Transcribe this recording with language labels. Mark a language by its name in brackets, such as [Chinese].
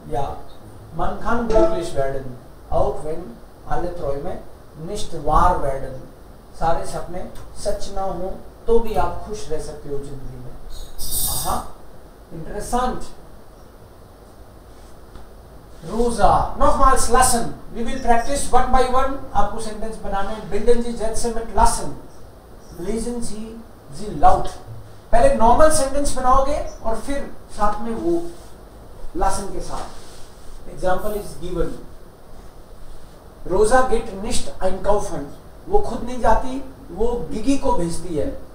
[German] Ja, man kann glücklich werden, auch wenn alle Träume nicht wahr werden. [Hindi] सारे सपने सच ना हो तो भी आप खुश रह सकते हो जिंदगी में. [German] aha, interessant. Rosa, nochmals lassen. [English] We will practice one by one. [Hindi] आपको सेंटेंस बनाने हैं. [German] Bilden Sie Sätze mit lassen. Lesen Sie laut. [Hindi] पहले नॉर्मल सेंटेंस बनाओगे और फिर साथ में वो lassen के साथ. [English] Example is given. [German] Rosa geht nicht einkaufen. [Hindi] वो खुद नहीं जाती, वो गिगी को भेजती है.